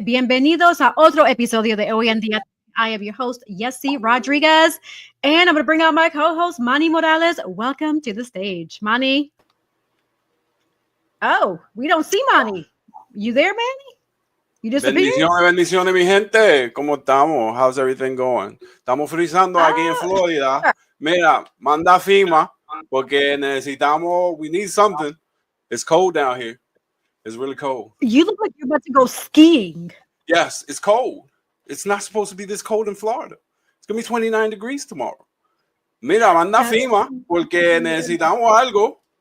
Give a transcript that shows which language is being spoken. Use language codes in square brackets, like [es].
[es] Bienvenidos a otro episodio de Hoy en Día. [en] I am your host, Yessi Rodriguez, and I'm going to bring out my co-host, Manny Morales. Welcome to the stage, Manny. Oh, we don't see Manny. You there, Manny? You disappeared? [es] Bendiciones, mi gente. ¿Cómo estamos? [en] How's everything going? [es] Estamos frizando aquí en Florida. Mira, manda FEMA porque [en] we need something. It's cold down here. It's really cold. You look like you're about to go skiing. Yes, it's cold. It's not supposed to be this cold in Florida. It's going to be 29 degrees tomorrow. [es] Mira, manda FEMA porque necesitamos algo.